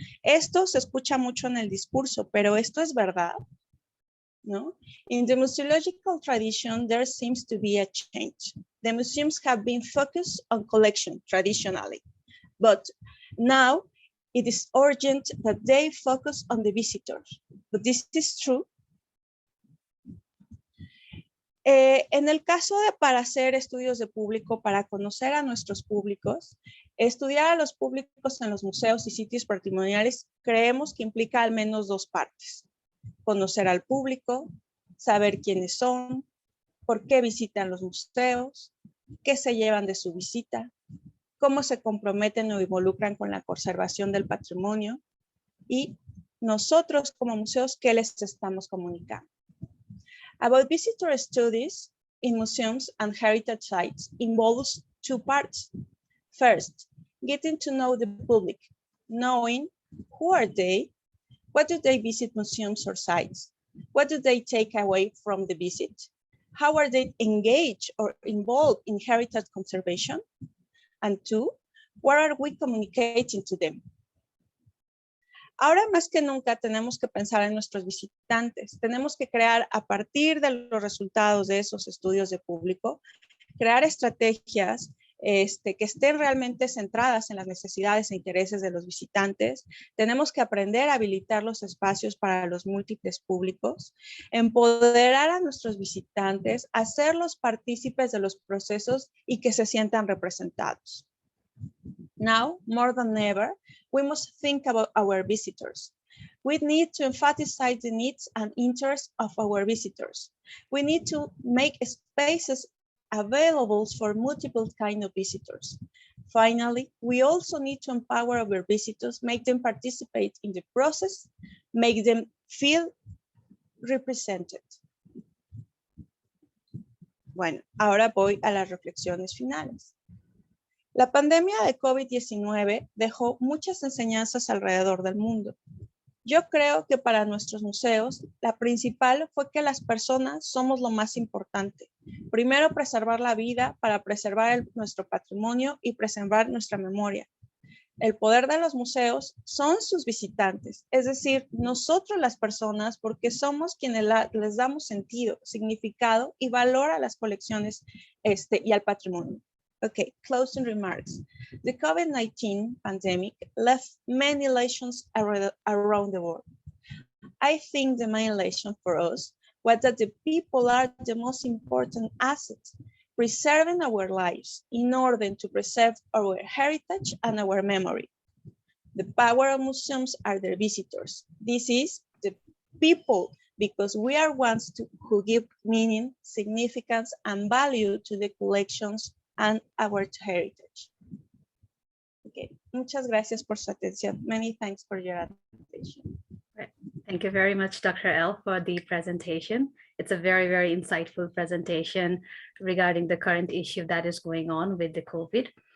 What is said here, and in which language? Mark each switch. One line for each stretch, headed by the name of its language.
Spanish: Esto se escucha mucho en el discurso, pero ¿esto es verdad? ¿No?
English: In the museological tradition, there seems to be a change. The museums have been focused on collection traditionally, but now it is urgent that they focus on the visitors. But this is true.
Spanish: En el caso de para hacer estudios de público, para conocer a nuestros públicos, estudiar a los públicos en los museos y sitios patrimoniales, creemos que implica al menos dos partes. Conocer al público, saber quiénes son, por qué visitan los museos, qué se llevan de su visita, cómo se comprometen o involucran con la conservación del patrimonio y nosotros como museos, ¿qué les estamos comunicando?
English: About visitor studies in museums and heritage sites involves two parts. First, getting to know the public, knowing who are they, what do they visit museums or sites, what do they take away from the visit, how are they engaged or involved in heritage conservation, and two, what are we communicating to them?
Spanish: Ahora más que nunca tenemos que pensar en nuestros visitantes. Tenemos que crear a partir de los resultados de esos estudios de público, crear estrategias que estén realmente centradas en las necesidades e intereses de los visitantes. Tenemos que aprender a habilitar los espacios para los múltiples públicos, empoderar a nuestros visitantes, hacerlos partícipes de los procesos y que se sientan representados.
English: Now, more than ever, we must think about our visitors. We need to emphasize the needs and interests of our visitors. We need to make spaces available for multiple kinds of visitors. Finally, we also need to empower our visitors, make them participate in the process, make them feel represented.
Spanish: Bueno, ahora voy a las reflexiones finales. La pandemia de COVID-19 dejó muchas enseñanzas alrededor del mundo. Yo creo que para nuestros museos, la principal fue que las personas somos lo más importante. Primero, preservar la vida para preservar nuestro patrimonio y preservar nuestra memoria. El poder de los museos son sus visitantes, es decir, nosotros las personas, porque somos quienes les damos sentido, significado y valor a las colecciones y al patrimonio.
English: Okay, closing remarks. The COVID-19 pandemic left many lessons around the world. I think the main lesson for us was that the people are the most important asset, preserving our lives in order to preserve our heritage and our memory. The power of museums are their visitors. This is the people, because we are ones who give meaning, significance, and value to the collections and our heritage.
Spanish: Okay, muchas gracias por su atención.
English: Many thanks for your attention. Thank you very much, Dr. L, for the presentation. It's a very, very insightful presentation regarding the current issue that is going on with the COVID.